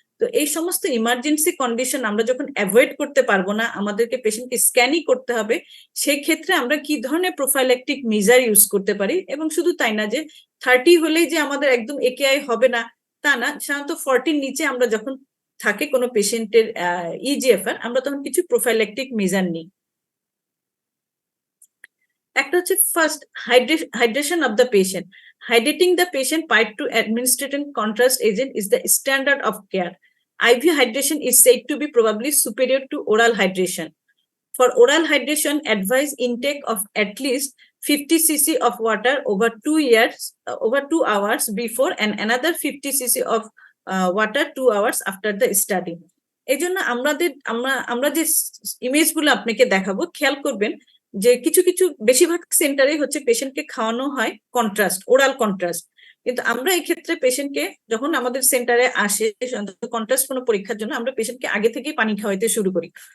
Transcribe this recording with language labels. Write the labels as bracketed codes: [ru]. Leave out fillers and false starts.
[bn] তো এই সমস্ত ইমার্জেন্সি কন্ডিশন আমরা যখন অ্যাভয়েড করতে পারবো না, আমাদেরকে পেশেন্টকে স্ক্যানই করতে হবে, সেই ক্ষেত্রে আমরা কি ধরনের প্রোফাইল্যাকটিক মেজার ইউজ করতে পারি। এবং শুধু তাই না যে 30 হলেই যে আমাদের একদম একেআই হবে না তা না, সাধারণত 40 নিচে আমরা যখন থাকে কোনো পেশেন্টের ইজিএফআর, আমরা তখন কিছু প্রোফাইল্যাকটিক মেজার নিই। একটা হচ্ছে first [en] hydration of the patient. Hydrating the patient prior to administering contrast agent is the standard of care. IV hydration is said to be probably superior to oral hydration. For oral hydration, advise intake of at least 50 cc of water over 2 hours before and another 50 cc of water 2 hours after the study. [bn] এই জন্য আমরা যে ইমেজগুলো আপনাকে দেখাবো খেয়াল করবেন যে কিছু কিছু বেশিরভাগ সেন্টারে হচ্ছে পেশেন্টকে খাওয়ানো হয় কন্ট্রাস্ট, ওরাল কন্ট্রাস্ট, কিন্তু আমরা এই ক্ষেত্রে পেশেন্টকে যখন আমাদের সেন্টারে আসে কন্ট্রাস্ট কোনো পরীক্ষার জন্য, আমরা পেশেন্টকে আগে থেকেই পানি খাওয়াইতে শুরু করি।